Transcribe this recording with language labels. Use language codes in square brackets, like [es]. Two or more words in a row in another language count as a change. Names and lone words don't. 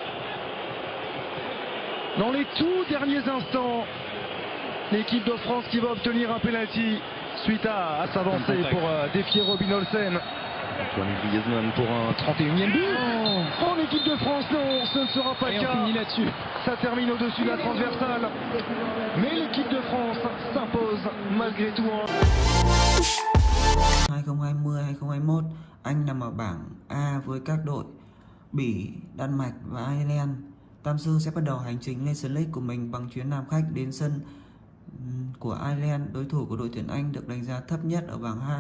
[fr] Dans les tout derniers instants, l'équipe de France qui va obtenir un pénalty suite à s'avancer pour défier Robin Olsen. Antoine Griezmann pour un 31e but. Oh, l'équipe de France, non, ce ne sera pas le cas. On finit là-dessus. Ça termine au-dessus de la transversale. Mais l'équipe de France s'impose malgré tout. 2020-2021, [vi] Anh nằm ở bảng A với các đội Bỉ, Đan Mạch và Ireland. Tam sư sẽ bắt đầu hành trình lên League của mình bằng chuyến làm khách đến sân của Ireland, đối thủ của đội tuyển Anh được đánh giá thấp nhất ở bảng 2.